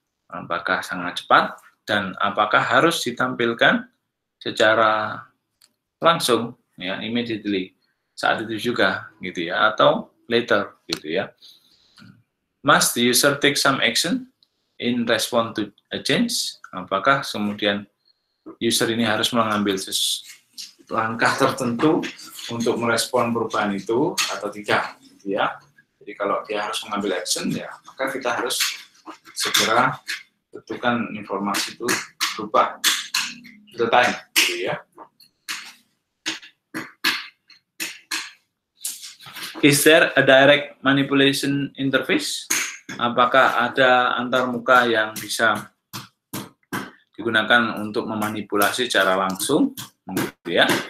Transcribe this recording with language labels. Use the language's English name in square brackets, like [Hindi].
[Indonesian] Apakah sangat cepat dan apakah harus ditampilkan secara langsung, ya, immediately, saat itu juga, gitu ya, atau later, gitu ya. [English] Must the user take some action in response to a change? [Indonesian] Apakah kemudian user ini harus mengambil langkah tertentu untuk merespon perubahan itu atau tidak, gitu ya. Jadi kalau dia harus mengambil action, ya maka kita harus segera tentukan informasi itu berubah real time, gitu ya. [English] Is there a direct manipulation interface? [Indonesian] Apakah ada antarmuka yang bisa digunakan untuk memanipulasi secara langsung, gitu ya?